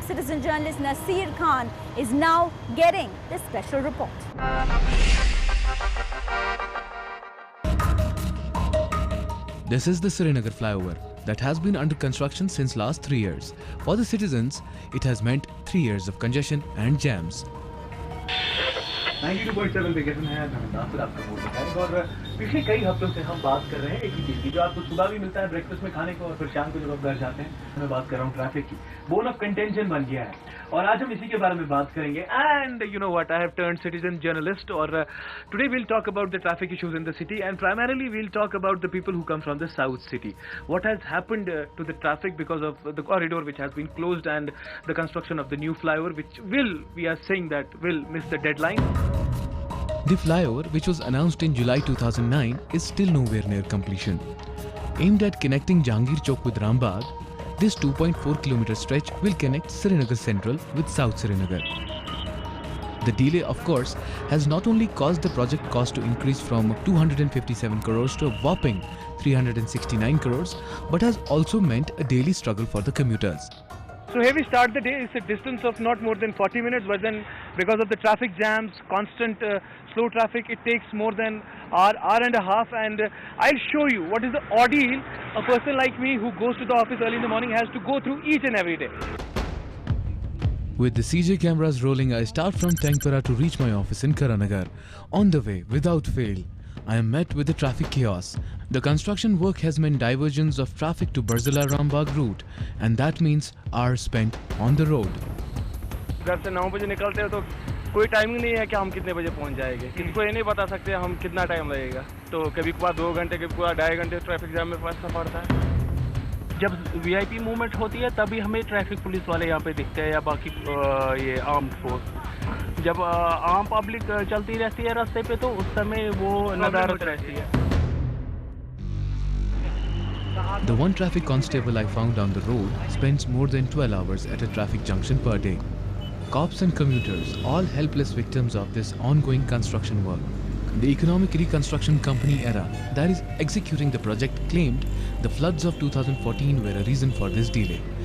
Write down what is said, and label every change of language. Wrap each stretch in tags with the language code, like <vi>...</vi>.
<en>Citizen journalist Nasir Khan is now getting this special report. This is the Srinagar flyover that has been under construction since last 3 years. For the citizens, it has meant 3 years of congestion and jams.</en> <hi>92.7 पे कैसे हैं नासिर आपका बोल रहा है और पिछले कई हफ्तों से हम बात कर रहे हैं एक ही चीज़ की जो आपको सुबह भी मिलता है ब्रेकफास्ट में खाने को और फिर शाम को जब आप घर जाते हैं मैं बात कर रहा हूँ ट्रैफिक की</hi> <en>bone of contention</en> <hi>बन गया है और आज हम इसी के बारे में बात करेंगे</hi> <en>and you know what I have turned citizen journalist</en> <hi>और</hi> <en>Today we'll talk about the traffic issues in the city and primarily we'll talk about the people who come from the south city what has happened to the traffic because of the corridor which has been closed and the construction of the new flyover which will we are saying that will miss the deadline. The flyover, which was announced in July 2009, is still nowhere near completion. Aimed at connecting Jahangir Chowk with Rambagh, this 2.4 km stretch will connect Srinagar Central with South Srinagar. The delay, of course, has not only caused the project cost to increase from 257 crores to a whopping 369 crores, but has also meant a daily struggle for the commuters. So here we start the day. It's a distance of not more than 40 minutes, but then because of the traffic jams, constant slow traffic, it takes more than hour and a half. And I'll show you what is the ordeal a person like me who goes to the office early in the morning has to go through each and every day. With the CJ cameras rolling, I start from Tangpara to reach my office in Karanagar. On the way, without fail, I am met with the traffic chaos. The construction work has meant diversions of traffic to Barzila Rambagh route, and that means hours spent on the road.</en> <hi>घर से 9 बजे निकलते हो तो कोई timing नहीं है कि हम कितने बजे पहुंच जाएंगे। किसी को ये नहीं बता सकते हम कितना टाइम लगेगा। तो कभी कभार 2 घंटे, कभी कभार 2.5 घंटे ट्रैफिक जाम में फंसना पड़ता है। जब वीआईपी मूवमेंट होती है तभी हमें ट्रैफिक पुलिस वाले यहाँ पे दिखते हैं या बाकी ये आर्म्ड फोर्स। जब आम पब्लिक चलती रहती है रास्ते पे तो उस समय वो नदारत रहती है।</hi> <en>The one traffic constable I found down the road spends more than 12 hours at a traffic junction per day. Cops and commuters, all helpless victims of this ongoing construction work. The Economic Reconstruction Company ERA, that is executing the project, claimed the floods of 2014 were a reason for this delay.</en>